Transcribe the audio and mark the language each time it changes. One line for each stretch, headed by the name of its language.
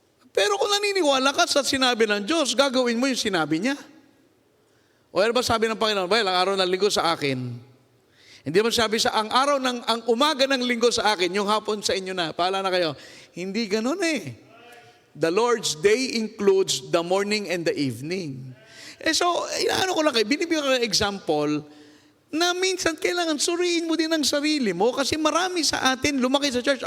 Filipino: Pero kung naniniwala ka sa sinabi ng Diyos, gagawin mo yung sinabi niya. O ano ba sabi ng Panginoon? Well, ang araw ng linggo sa akin. Hindi mo sabi ang umaga ng linggo sa akin, yung hapon sa inyo na. Paala na kayo. Hindi ganun
English: The Lord's day includes the morning and the evening.
Filipino: So, inaano ko lang kayo, binibigyan ko ng example na minsan kailangan suriin mo din ang sarili mo kasi marami sa atin lumaki sa church.